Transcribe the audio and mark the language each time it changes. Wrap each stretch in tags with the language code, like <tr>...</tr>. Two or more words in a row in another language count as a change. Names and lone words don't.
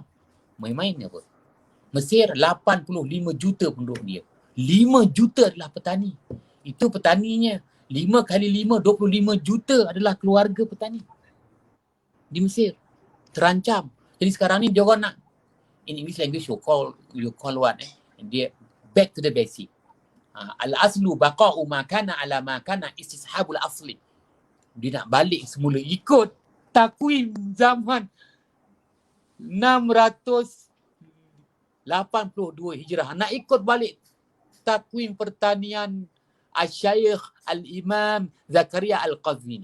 <ms>Main-main apa? Mesir 85 juta penduduk dia. 5 juta adalah petani. Itu petaninya. 5 kali 5, 25 juta adalah keluarga petani. Di Mesir. Terancam. Jadi sekarang ni dia orang nak,</ms> <en>in English language you call what?</en> <ms>Dia</ms> <en>back to the basic.</en> <ar>الأصل بقاء ما كان على ما كان استصحاب الأصل.</ar> <ms>Dia nak balik semula ikut takwim zaman 682 Hijrah. Nak ikut balik takwim pertanian Al-Syaikh Al-Imam Zakaria Al-Qazwini.</ms>